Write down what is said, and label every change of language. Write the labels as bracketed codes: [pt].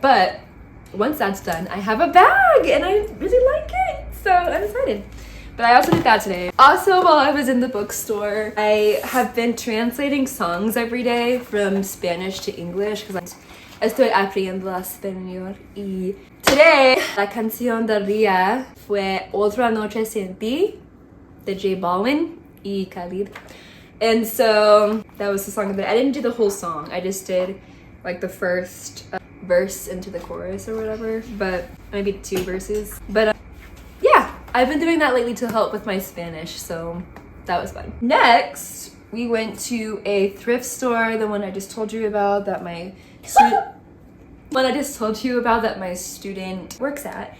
[en] But once that's done, I have a bag and I really like it. So I'm excited. But I also did that today. Also, while I was in the bookstore, I have been translating songs every day from Spanish to English because [es] estoy aprendiendo español. Y today, la canción del día fue Otra Noche Sin Ti de J Balvin y Khalid. [en] And so that was the song of the day. I didn't do the whole song. I just did like the first verse into the chorus or whatever, but maybe 2 verses. But yeah, I've been doing that lately to help with my Spanish, so that was fun. Next, we went to a thrift store, the one I just told you about that my student works at.